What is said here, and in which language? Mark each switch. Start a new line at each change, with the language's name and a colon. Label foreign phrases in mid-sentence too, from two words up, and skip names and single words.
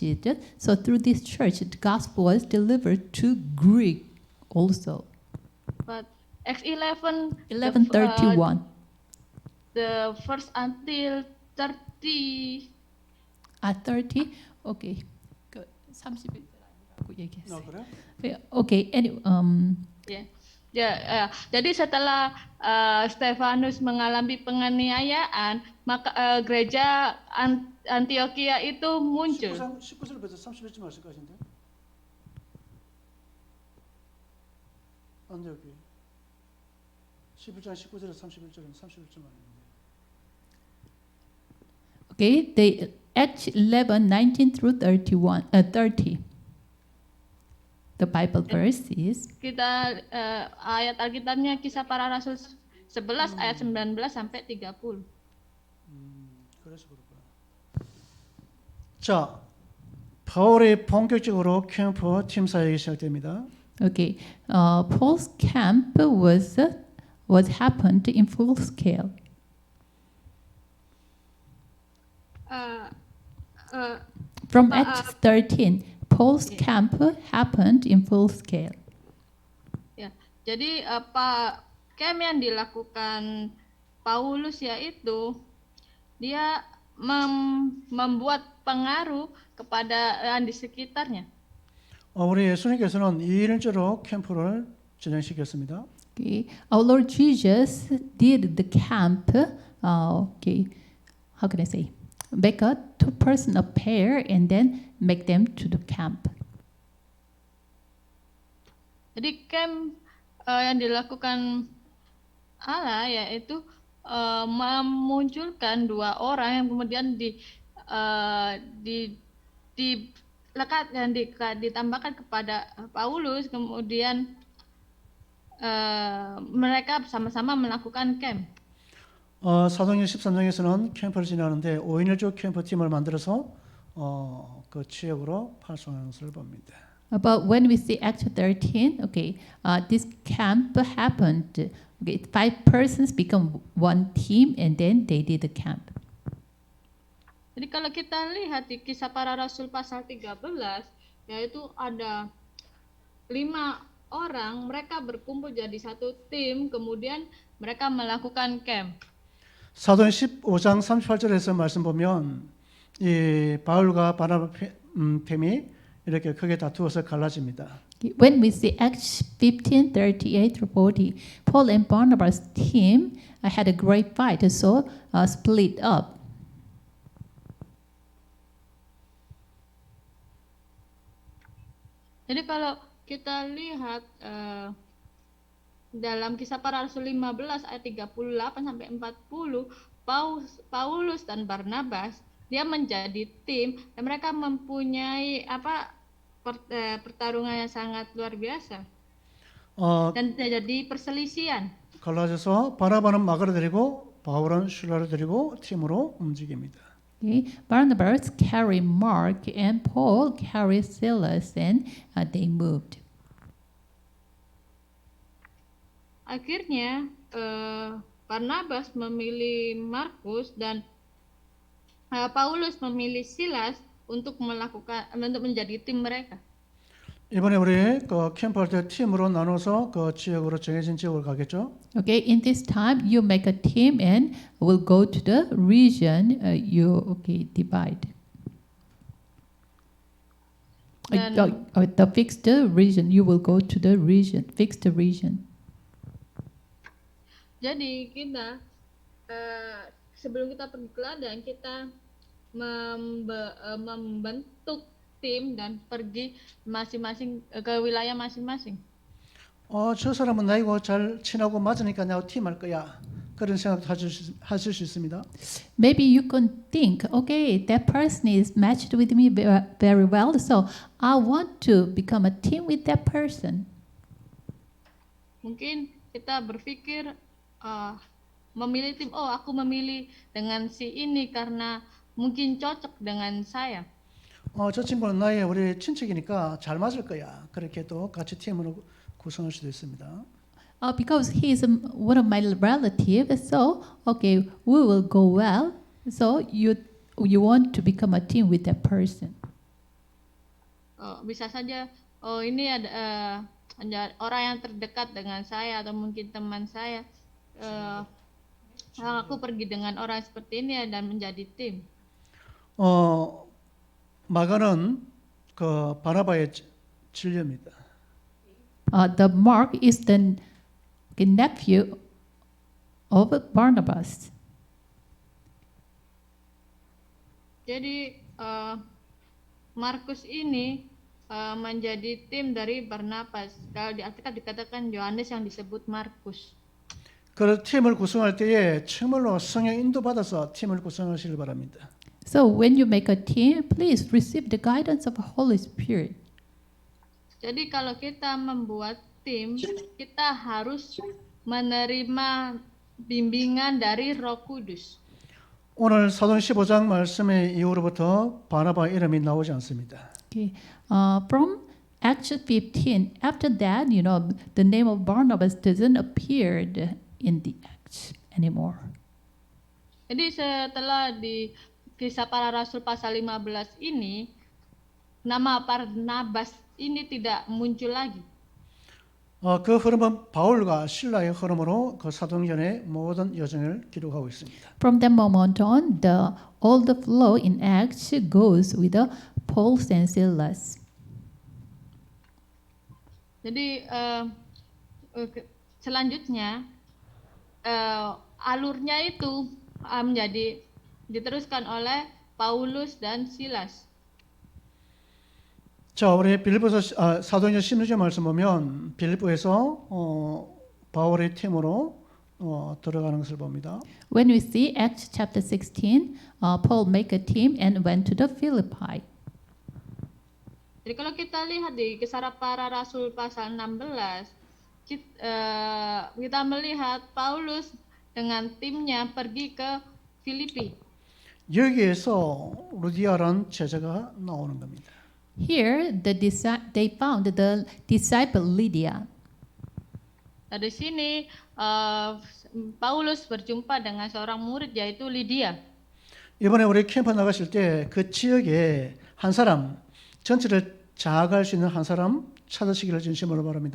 English: So through this church, the gospel was delivered to Greek also. But Acts 11:31. The first until 30. 30. Okay. Good.
Korean: 31절이라고 얘기했어요. 그래?
English: Okay.
Indonesian: Jadi setelah Stefanus mengalami penganiayaan, maka gereja Antioquia itu muncul.
Korean: 19절부터 31절 말씀까지인데. 안디옥 교회. 11장 19절에서 31절은 31절 말입니다.
English: Okay, the Acts 11, 19 through 30. The Bible verse is
Indonesian: Kita ayat Alkitabnya Kisah Para Rasul 11 ayat 19 sampai 30.
Korean: 그래서 그렇구나. 자, 바울이 본격적으로 캠프 팀 사역이 시작됩니다.
English: okay. Paul's camp was happened in full scale. From Acts 13, Paul's camp happened in full scale.
Indonesian: Ya, jadi camp yang dilakukan Paulus yaitu dia membuat pengaruh kepada di sekitarnya.
Korean: 우리 예수님께서는 2일째로 캠프를 진행시켰습니다.
English: Okay, our Lord Jesus did the camp. Okay, how can I say? Make a two-person a pair and then make them to the camp.
Indonesian: Jadi camp yang dilakukan Allah yaitu memunculkan dua orang yang kemudian ditambahkan kepada Paulus, kemudian mereka bersama-sama melakukan camp.
Korean: 사도행전 13장에서는 캠프를 진행하는데 5인 1조 캠프 팀을 만들어서 그 지역으로 파송하는 것을 봅니다.
English: But when we see Acts 13, okay, this camp happened. Okay, 5 persons become one team and then they did the camp.
Indonesian: Jadi kalau kita lihat di Kisah Para Rasul pasal 13, yaitu ada 5 orang, mereka berkumpul jadi satu tim, kemudian mereka melakukan camp.
Korean: 사도행전 15장 38절에서 말씀 보면 이 바울과 바나바 팀이 이렇게 크게 다투어서 갈라집니다.
English: When we see Acts 15, 38 through 40, Paul and Barnabas' team had a great fight, so split up.
Indonesian: Jadi kalau kita lihat dalam Kisah Para Rasul 15 ayat 38 sampai 40, Paulus dan Barnabas dia menjadi tim dan mereka mempunyai pertarungan yang sangat luar biasa. Dan terjadi perselisihan.
Korean: 갈라져서 바나바는 마가를 데리고 바울은 슐라를 데리고 팀으로 움직입니다.
English: Okay. Barnabas carried Mark and Paul carried Silas and they moved.
Indonesian: Akhirnya Barnabas memilih Markus dan Paulus memilih Silas untuk menjadi tim mereka.
Korean: 이번에 우리 그 캠프할 때 팀으로 나눠서 그 지역으로 정해진 지역을 가겠죠.
English: Okay, in this time you make a team and will go to the region you divide. The fixed region you will go to the region, fixed region.
Indonesian: Jadi kita sebelum kita pergi ke ladang kita membentuk tim dan pergi masing-masing ke wilayah masing-masing.
Korean: 저 사람은 나이고 잘 친하고 맞으니까 나하고 팀할 거야. 그런 생각도 하실 수 있습니다.
English: Maybe you can think, okay, that person is matched with me very well, so I want to become a team with that person.
Indonesian: Mungkin kita berpikir memilih tim, aku memilih dengan si ini karena mungkin cocok dengan saya.
Korean: 저 친구는 나의 우리 친척이니까 잘 맞을 거야. 그렇게 또 같이 팀으로 구성할 수도 있습니다.
English: Because he is one of my relatives, so okay, we will go well. So you want to become a team with that person.
Indonesian: Bisa saja, ini ada orang yang terdekat dengan saya atau mungkin teman saya. Aku pergi dengan orang seperti ini dan menjadi tim.
Korean: 마가는 그 바나바의 진료입니다.
English: The Mark is the nephew of Barnabas.
Indonesian: Jadi Markus ini menjadi tim dari Barnabas. Kalau di Alkitab dikatakan Yohanes yang disebut Markus.
Korean: 그 팀을 구성할 때에 정말로 성령 인도 받아서 팀을 구성하시길 바랍니다.
English: So when you make a team, please receive the guidance of the Holy Spirit.
Indonesian: Jadi kalau kita membuat tim, kita harus menerima bimbingan dari Roh Kudus.
Korean: 오늘 사도행 15장 말씀의 이후로부터 바나바 이름이 나오지 않습니다.
English: Okay. From Acts 15, after that, the name of Barnabas doesn't appear in the Acts anymore.
Indonesian: Jadi setelah di Kisah Para Rasul pasal 15 ini, nama Barnabas ini tidak muncul lagi.
Korean: 그 흐름은 바울과 실라의 흐름으로 그 사도행전의 모든 여정을 기록하고 있습니다.
English: From that moment on, all the flow in Acts goes with Paul and Silas.
Indonesian: Jadi selanjutnya alurnya itu menjadi diteruskan oleh Paulus dan Silas.
Korean: 자, 우리 빌립보서 사도행전 16절 말씀 보면 빌립보에서 바울의 팀으로 들어가는 것을 봅니다.
English: When we see Acts chapter 16, Paul make a team and went to the Philippi.
Indonesian: Jadi kalau kita lihat di Kisah Para Rasul pasal 16, kita melihat Paulus dengan timnya pergi ke Filipi.
Korean: 여기에서 루디아라는 제자가 나오는 겁니다.
English: Here, they found the disciple Lydia.
Indonesian: Dari sini Paulus berjumpa dengan seorang murid yaitu Lydia.
Korean: 이번에 우리 캠프 나가실 때 그 지역에 한 사람, 전체를 장악할 수 있는 한 사람 찾으시기를 진심으로 바랍니다.